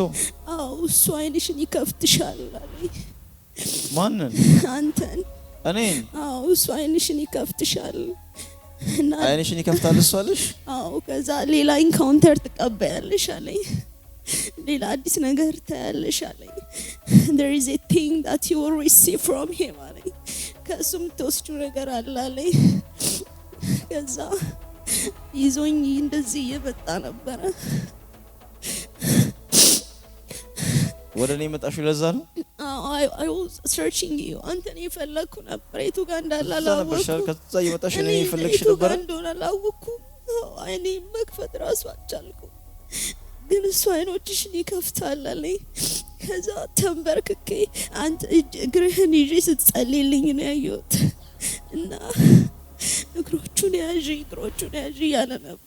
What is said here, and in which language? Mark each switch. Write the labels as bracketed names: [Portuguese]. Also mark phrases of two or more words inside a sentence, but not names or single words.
[Amharic] አዎ እሱ አይንሽን ይከፍትሻል አለኝ። ማንን? አንተን። እኔን? አዎ እሱ አይንሽን ይከፍትሻል እና አይንሽን ይከፍታል እሱ አለሽ? አዎ ከዛ ሌላ ኢንካውንተር ትቀበያለሽ አለኝ። ሌላ አዲስ ነገር ታያለሽ አለኝ። [English] there is a thing that you will receive from him [Amharic] አለኝ። ከሱም ተወስዱ ነገር አለ አለኝ። ከዛ ይዞኝ እንደዚህ እየመጣ ነበረ። ወደ እኔ መጣሽው ለዛ ነው? [English] I was searching you [Amharic] አንተን የፈለኩ ነበር። የቱ ጋር እንዳለ አላወኩም። ከዛ እየመጣሽ እኔ የፈለግሽ ነበር? እንደሆነ አላወኩም። አይኔ መክፈት ራሱ አልቻልኩም። ግን እሱ አይኖችሽን ይከፍታል አለኝ። ከዛ ተንበርክኬ አንተ እግርህን ይዤ ስትጸልይልኝ ነው ያየሁት እና እግሮቹን ያዥ ያለ ነበር።